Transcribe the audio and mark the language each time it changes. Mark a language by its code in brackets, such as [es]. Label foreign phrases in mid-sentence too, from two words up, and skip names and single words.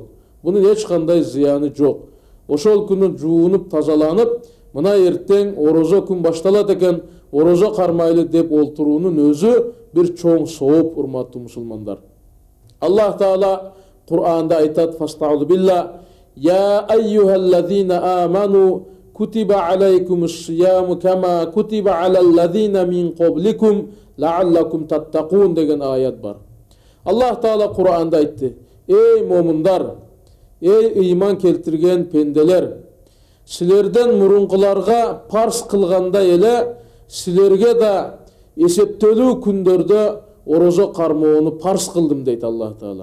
[ky] Бунун эч кандай зыяны жок. Ошол күнү жуунуп, тазаланып, мына эртең орозо күн башталат экен, орозо кармайлы деп олтуруунун өзү бир чоң сооп, урматтуу мусулмандар. Аллах Таала Кур'анда айтат: [ar] "فاستعذ بالله يا أيها الذين آمنوا كتب عليكم الصيام كما كتب على الذين من قبلكم لعلكم تتقون" [ky] деген аят бар. Аллах Таала Кур'анда айтты: "Эй момундар, эй иман келтирген пенделер, силерден мурункуларга парз кылгандай эле силерге да эсептелүү күндөрдө орозо кармоону парз кылдым" дейт Аллах Таала.